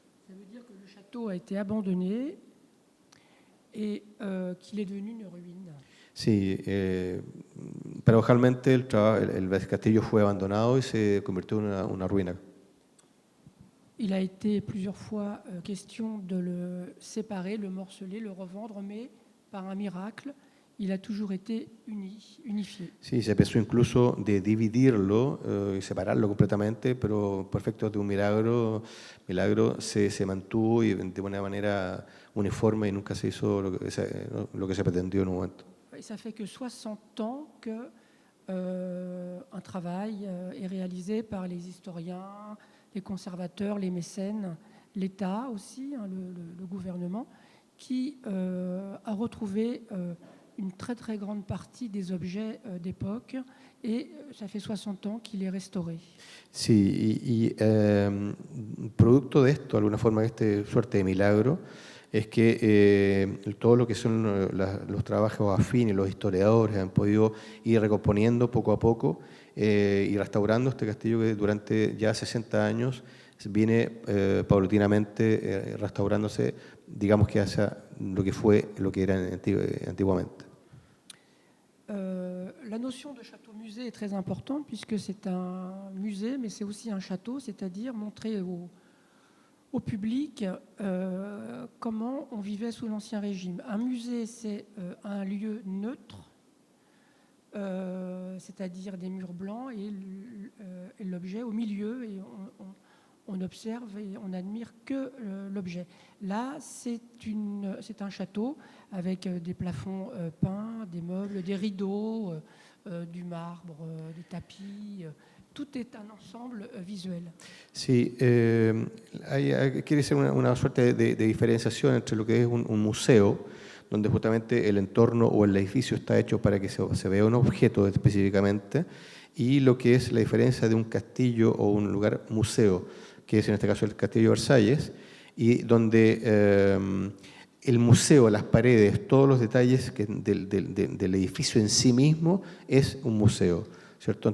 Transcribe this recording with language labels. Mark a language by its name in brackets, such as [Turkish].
[French] Ça veut dire que le château château a été abandonné et qu'il est devenu une ruine. [Spanish] Sí, paradojalmente el castillo fue abandonado y se convirtió en una ruina. [French] Il a été plusieurs fois question de le séparer, le morceler, le revendre, mais par un miracle, il a toujours été unifié. [Spanish] Sí, se pensó incluso de dividirlo y separarlo completamente, pero por efectos de un milagro se mantuvo y de una manera uniforme y nunca se hizo lo que se pretendió en un momento. [French] Et ça fait que 60 ans que un travail est réalisé par les historiens, les conservateurs, les mécènes, l'État aussi, hein, le gouvernement, qui a retrouvé une très très grande partie des objets d'époque et ça fait 60 ans qu'il est restauré. [Spanish] Sí, producto de esto, de alguna forma, de suerte de milagro, es que todo lo que son los trabajos afines, los historiadores han podido ir recomponiendo poco a poco y restaurando este castillo que durante ya 60 años viene paulatinamente restaurándose, digamos que hacia lo que era antiguamente. [French] La notion de château-musée est très importante puisque c'est un musée, mais c'est aussi un château, c'est-à-dire montrer au public comment on vivait sous l'Ancien Régime. Un musée, c'est un lieu neutre, c'est-à-dire des murs blancs et l'objet au milieu, et on observe et on n'admire que l'objet. Là, c'est un château avec des plafonds peints, des meubles, des rideaux, du marbre, des tapis. Tout est un ensemble visuel. [Spanish] Sí, quiere ser una suerte de diferenciación entre lo que es un museo, donde justamente el entorno o el edificio está hecho para que se vea un objeto específicamente, y lo que es la diferencia de un castillo o un lugar museo, que es en este caso el Castillo de Versalles, y donde el museo, las paredes, todos los detalles del edificio en sí mismo es un museo, ¿cierto?